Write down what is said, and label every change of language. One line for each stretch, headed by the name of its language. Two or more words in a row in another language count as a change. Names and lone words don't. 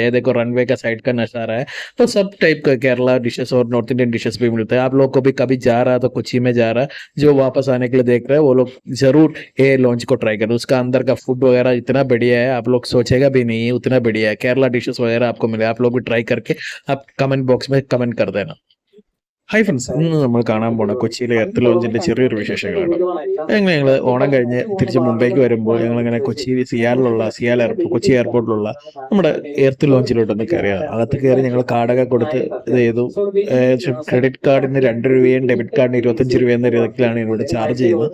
Hindi: ये देखो रनवे का साइड का नज़ारा है, तो सब टाइप का केरला डिशेस और
English: North Indian dishes
Hindi: भी मिलता है। आप लोग को भी कभी जा रहा है तो कोची में जा रहा है, जो वापस आने के लिए देख रहे हैं वो लोग जरूर ये लॉन्च को ट्राई करें। उसका अंदर का फूड वगैरह इतना बढ़िया है, आप लोग सोचेगा भी नहीं उतना बढ़िया है। केरला डिशेस वगैरह आपको मिले, आप लोग भी ट्राई करके आप
English: comment box
Hindi: में कमेंट कर देना।
English: hi friends,
Malayalam: ഇന്ന് നമ്മൾ കാണാൻ പോണ കൊച്ചിയിലെ എർത്ത് ലോഞ്ചിന്റെ ചെറിയൊരു വിശേഷങ്ങളാണ്. ഞങ്ങൾ ഓണം കഴിഞ്ഞ് തിരിച്ച് മുംബൈക്ക് വരുമ്പോൾ ഞങ്ങളിങ്ങനെ കൊച്ചി എയർപോർട്ടിലുള്ള നമ്മുടെ എർത്ത് ലോഞ്ചിലോട്ടൊന്ന് കയറിയാണ്. അകത്ത് കയറി ഞങ്ങൾ കാർഡൊക്കെ കൊടുത്ത് ഇത് ചെയ്തു. ക്രെഡിറ്റ് കാർഡിന് 2 രൂപയും ഡെബിറ്റ് കാർഡിന് 25 രൂപ എന്ന രീതിയിലാണ് ഇവിടെ ചാർജ് ചെയ്യുന്നത്.